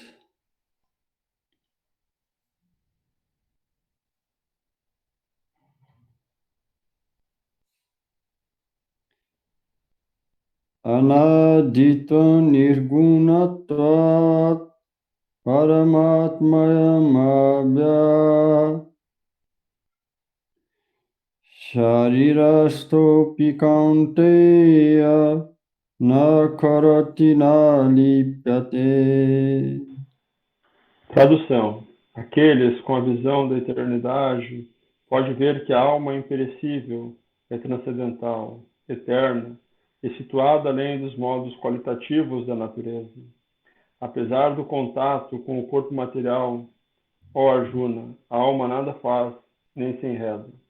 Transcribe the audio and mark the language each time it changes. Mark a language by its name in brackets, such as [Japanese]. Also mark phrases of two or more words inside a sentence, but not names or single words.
[Sanskrit] Anadita nirgunatvat paramatmayamabhya sharirastopi kaunteya na karati na lipyate. [Portuguese] Tradução. Aqueles com a visão da eternidade pode ver que a alma é imperecível, é transcendental, eterna e situada além dos modos qualitativos da natureza. Apesar do contato com o corpo material, ó Arjuna, a alma nada faz, nem se enreda.